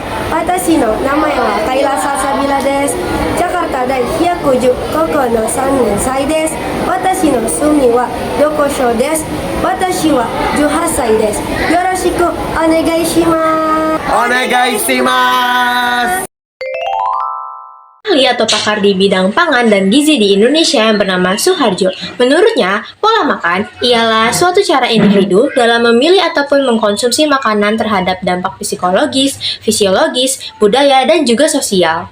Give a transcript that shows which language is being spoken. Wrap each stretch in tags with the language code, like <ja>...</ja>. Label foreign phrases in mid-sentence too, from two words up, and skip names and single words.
<ja>Watashi no namae wa Kaila Sasabila desu. Jakarta 第百十高校の 3年生です。私の趣味は読書です。私は18歳です。よろしくお願いします。 Onegaishimasu.</ja> <id>Ahli atau pakar di bidang pangan dan gizi di Indonesia yang bernama Suharjo. Menurutnya, pola makan ialah suatu cara individu dalam memilih ataupun mengkonsumsi makanan terhadap dampak psikologis, fisiologis, budaya, dan juga sosial.</id>